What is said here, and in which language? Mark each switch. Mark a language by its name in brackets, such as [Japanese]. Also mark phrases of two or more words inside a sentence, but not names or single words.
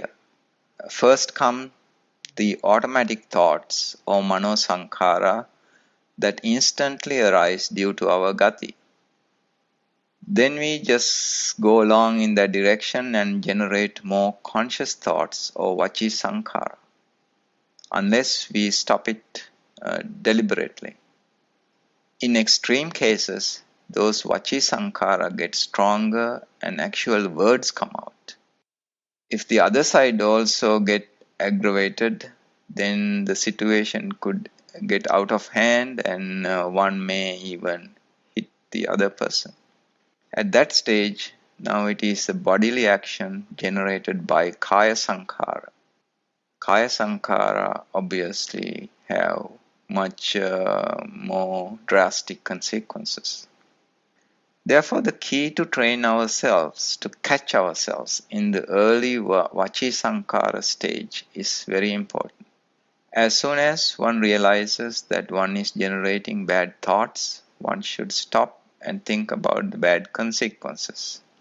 [English] First come the automatic thoughts or manosankhara that instantly arise due to our gati. Then we just go along in that direction and generate more conscious thoughts or [Pali] vachi sankhara, [English] unless we stop it deliberately. In extreme cases, those [Pali] vachi sankhara [English] get stronger and actual words come out. If the other side also get aggravated, then the situation could get out of hand and one may even hit the other person. At that stage, now it is a bodily action generated by [Pali] kaya sankhara. Kaya sankhara [English] obviously have much more drastic consequences. Therefore, the key to train ourselves, to catch ourselves in the early [Pali] Vachi Sankara [English] stage is very important. As soon as one realizes that one is generating bad thoughts, one should stop and think about the bad consequences.